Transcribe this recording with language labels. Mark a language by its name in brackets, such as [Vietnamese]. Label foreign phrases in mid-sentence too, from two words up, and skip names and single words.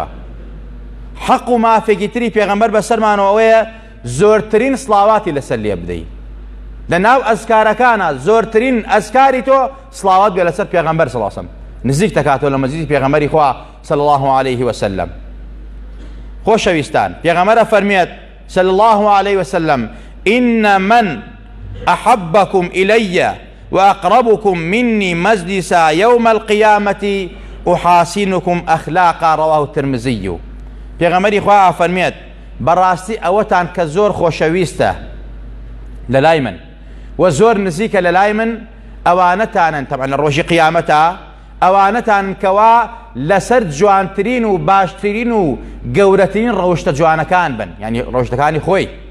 [Central Kurdish] حەق و مافێکی تری پێغەمبەر بەسەرمانەوە ئەوەیە زۆرترین سڵاواتی لەسەر لێ بدەیت. لە ناو ئەزکارەکانە زۆرترین ئەزکاری تۆ سڵاوات بێ لەسەر پێغەمبەر [Arabic] صلی الله علیه وسلم، [Central Kurdish] نزیک دەکاتەوە لە مەجلیسی پێغەمبەری خوا [Arabic] صلی الله عليه وسلم. [Central Kurdish] خۆشەویستان، پێغەمبەر فەرمێت [Arabic] صلی الله عليه وسلم: إن من أحبكم إلي وأقربكم مني مجلسا يوم القيامة أحاسنكم أخلاقا. رواه الترمذي. [Central Kurdish] پێغەمبەری خوا فەرمێت بەڕاستی ئەوەتان کە زۆر خۆشەویستە لە لای من و زۆر نزیکە لە لای من ئەوانەتانن طبعا لە ڕۆژی قیامەتە ئەوانەتان کەوا لەسەر جوانترین و باشترین و گەورەترین ڕەوشتە جوانەکان بن، یعنی ڕەوشتەکانی خۆی